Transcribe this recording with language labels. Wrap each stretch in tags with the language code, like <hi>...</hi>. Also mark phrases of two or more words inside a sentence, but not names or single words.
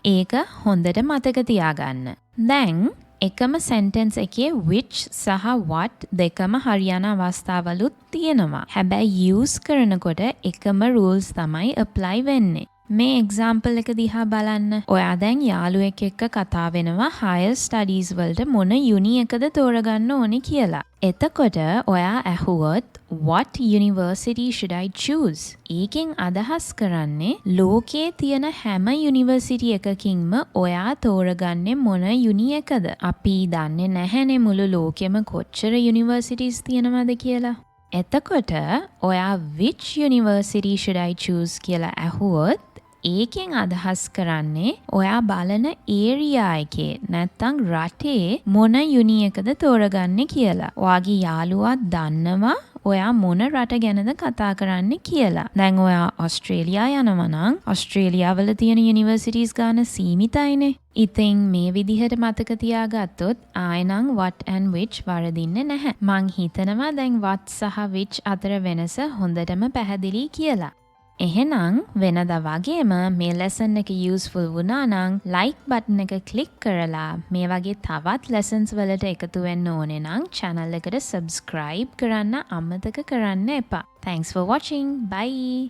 <si>ඒක හොඳට මතක තියාගන්න. දැන් එකම sentence එකේ which සහ what දෙකම හරියන අවස්ථාවලුත් තියෙනවා. හැබැයි use කරනකොට එකම rules තමයි apply වෙන්නේ. මේ example එක දිහා බලන්න. ඔයා දැන් යාළුවෙක් එක්ක කතා වෙනවා</si> <en>higher studies</en> <si>වලට මොන uni එකද තෝරගන්න ඕනේ කියලා. එතකොට ඔයා ඇහුවොත්</si> <en>what university should I choose?</en> <si>ඒකෙන් අදහස් කරන්නේ ලෝකේ තියෙන හැම යුනිවර්සිටි එකකින්ම ඔයා තෝරගන්නේ මොන uni එකද? අපි දන්නේ නැහැනේ මුළු ලෝකෙම කොච්චර universities තියෙනවද කියලා. එතකොට ඔයා</si> <en>which university should I choose</en> <si>කියලා ඇහුවොත් ඒකෙන් අදහස් කරන්නේ ඔයා බලන ඒරියා එකේ නැත්තම් රටේ මොන යුනි එකද තෝරගන්නේ කියලා. ඔයාගේ යාළුවා දන්නවා ඔයා මොන රට ගැනද කතා කරන්නේ කියලා. දැන් ඔයා ඔස්ට්‍රේලියා යනවා නම් ඔස්ට්‍රේලියා වල තියෙන යුනිවර්සිටිස් ගාන සීමිතයිනේ. ඉතින් මේ විදිහට මතක තියාගත්තොත් ආයෙනම්</si> <en>what and which</en> <si>වරදින්නේ නැහැ. මං හිතනවා දැන් what සහ which අතර වෙනස හොඳටම පැහැදිලි කියලා. එහෙනම් වෙනදා වගේම මේ ලෙසන් එක යූස්ෆුල් වුණා නම් like බටන් එක ක්ලික් කරලා මේ වගේ තවත් lessons වලට එකතු වෙන්න ඕනේ නම් channel එකට subscribe කරන්න අමතක කරන්න එපා.</si> <en>Thanks for watching. Bye.</en>